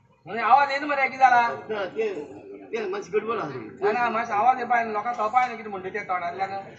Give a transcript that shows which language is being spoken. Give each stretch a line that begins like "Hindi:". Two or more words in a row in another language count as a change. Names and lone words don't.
Marathi: म्हणजे आवाज येईन मरे किती झाला
Konkani: ते मातशी गडबड आली ना ना मातसो आवाज येवपा लोकांक कळपाय न्हू कितें म्हणटा ते तोंडांतल्यान